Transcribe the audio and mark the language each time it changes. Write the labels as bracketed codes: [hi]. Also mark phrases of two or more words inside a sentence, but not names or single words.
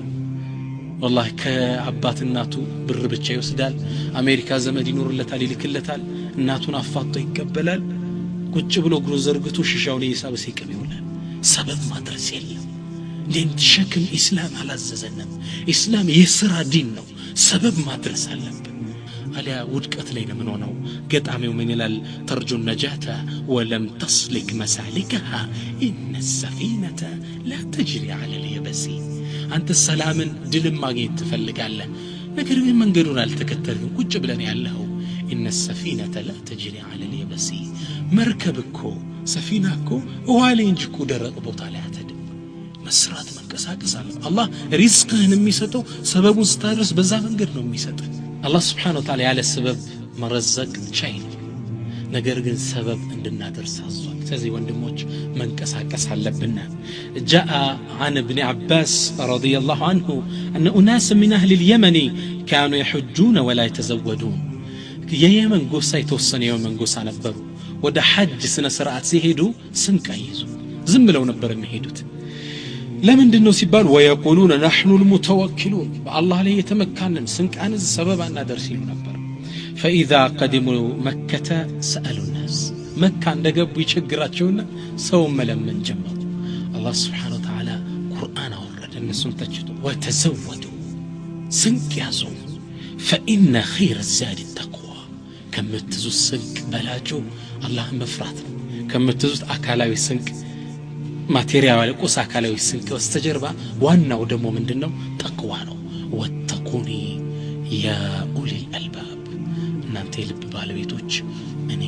[am] والله ከአባት እናቱ ብር ብቻ ይወስዳል አሜሪካ ዘመድ ይኖርለታል ይልክለታል እናቱን አፋጦ ይቀበላል ቁጭ ብሎ እግሩ ዘርግቶ ሽሻውን ይሳብ ሲቀም ይውላል ሰበብ ማድረስ የለም ለእንዲሸክም ኢስላም አላዘዘንም ኢስላም የሥራ ዲን ነው ሰበብ ማድረስ አለብን አለ ውድቀት ላይ ነው ነው ገጣሚው ምን ይላል [ar] ترجو النجاة ولم تسلك مسالكها إن السفينة لا تجري على اليبس [am] አንተ ሰላምን ድልም ማግኘት ትፈልጋለህ ነገር ግን መንገዱን አልተከተልክም ቁጭ ብለን ያለው [ar] ان السفينة لا تجري على اليبس [am] መርከብኮ ሰፊናኮ ውሃ እንጂ እኮ ደረቅ ቦታ ላይ አትሄድም መስራት መንቀሳቀስ አለ አላህ ሪዝቅህን የሚሰጠው ሰበቡን ስታደርስ በዛ መንገድ ነው የሚሰጠው አላህ [ar] سبحانه وتعالى [am] ያለ ሰበብ መረዘቅ ቻይ ነገር ግን ሰበብ እንድናደርስ አዟል ስለዚህ ወንድሞች መንቀሳቀስ አለብን [ar] جاء عن ابن عباس رضي الله عنه أن أناس من أهل اليمن كانوا يحجون ولا يتزودون [am] የየመን ጎሳ የተወሰነ የየመን ጎሳ ነበሩ ወደ ሐጅ ስነ ስርዓት ሲሄዱ ስንቅ ይይዙ ዝም ብለው ነበር የሚሄዱት ለምንድነው ሲባል [ar] ويقولون نحن المتوكلون [am] بالله ላይ የተመካንን ስንቃን ሰበብ አናደርስ ይሉ ነበር [ar] فإذا قدموا مكة سألوا الناس [am] مكة እንደገቡ ይቸግራቸውና ሰው መለመን ጀመሩ [ar] الله سبحانه وتعالى قرآن [am] አወረደ እነሱም ተችቶ وتزودوا ስንቅ ያዙ [ar] فإن خير الزاد التقوى [am] ከምትዙት ስንቅ በላቸው አላህን መፍራት ነው ከምትዙት አካላዊ ስንቅ ማቴሪያል ቁስ አካላዊ ስንቅ በስተጀርባ ዋናው ደግሞ ምንድነው ተቅዋ ነው [ar] واتقون يا أولي الألباب [am] እናንተ ልብ ባለቤቶች እኔን